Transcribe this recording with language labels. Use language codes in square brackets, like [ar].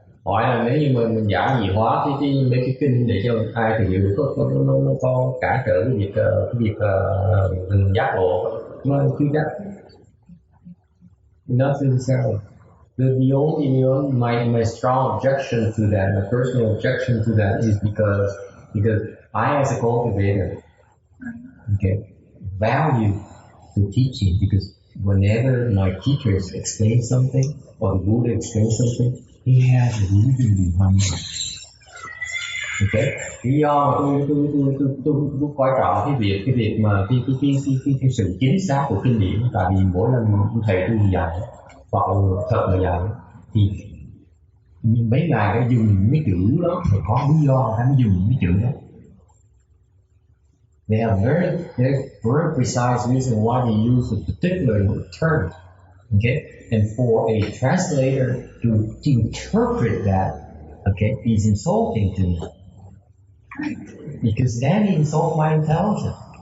[vi] Hỏi là nếu như mình giảng dị hóa mấy cái kinh để cho ai thì hiểu nó có cản trở cái việc giác ngộ, nó chưa chắc. [en] Not necessarily. The only my strong objection to that, my personal objection to that is because I as a cultivator, okay, value the teaching, because whenever my teachers explain something or the Buddha explains something, he has a reason behind it. [vi] Okay, lý do mà tôi coi trọng cái việc mà cái sự chính xác của kinh điển, tại vì mỗi lần thầy tôi dạy hoặc là thật là dạy thì mấy ngài đã dùng mấy chữ đó thì có lý do hắn dùng mấy chữ đó. [en] They have very precise reason why they use a particular term. Okay, and for a translator to interpret that, okay, is insulting to me, because then he insults my intelligence.